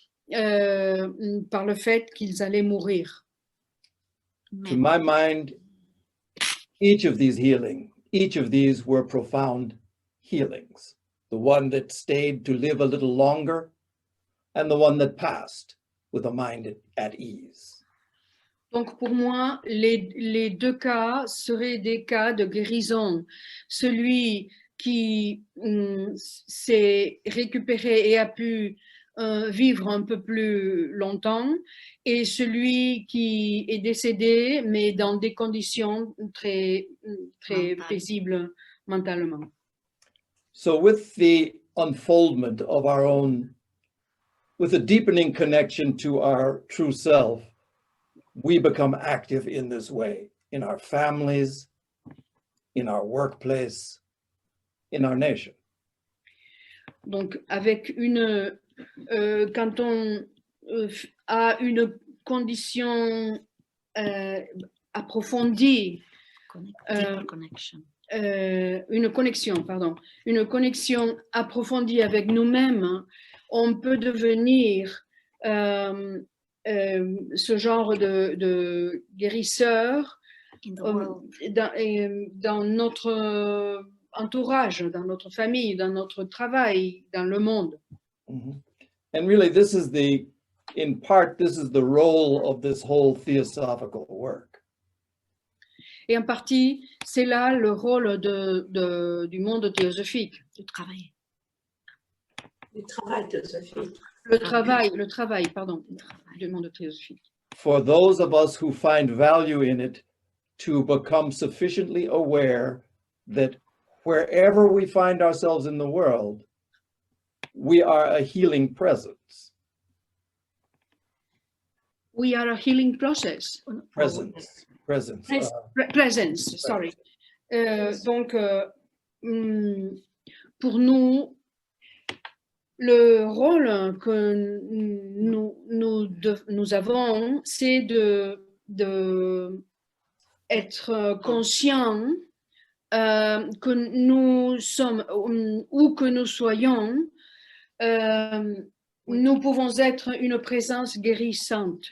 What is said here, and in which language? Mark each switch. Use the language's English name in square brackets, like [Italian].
[French] par le fait qu'ils allaient mourir. [English] To my mind, each of these were profound healings. The one that stayed to live a little longer, and the one that passed with a mind at ease. [French] Donc pour moi, les deux cas seraient des cas de guérison. Celui qui s'est récupéré et a pu vivre un peu plus longtemps, et celui qui est décédé, mais dans des conditions très paisibles mentalement. [English] So with the unfoldment of our own, with a deepening connection to our true self, we become active in this way, in our families, in our workplace, in our nation. [French] Donc, avec quand on a une condition approfondie, une connexion approfondie avec nous-mêmes, on peut devenir ce genre de guérisseur dans notre entourage, dans notre famille, dans notre travail, dans le monde. Mm-hmm. [English] And really, in part, this is the role of this whole theosophical work. [French] Et en partie, c'est là le rôle du monde théosophique. Du travail théosophique. Le travail, du monde théosophique. [English] For those of us who find value in it, to become sufficiently aware that wherever we find ourselves in the world, we are a healing presence. We are a healing process. Presence. Presence, sorry. [French] Donc, pour nous, le rôle que nous avons, c'est de être conscient que nous sommes, où que nous soyons, nous pouvons être une présence guérissante.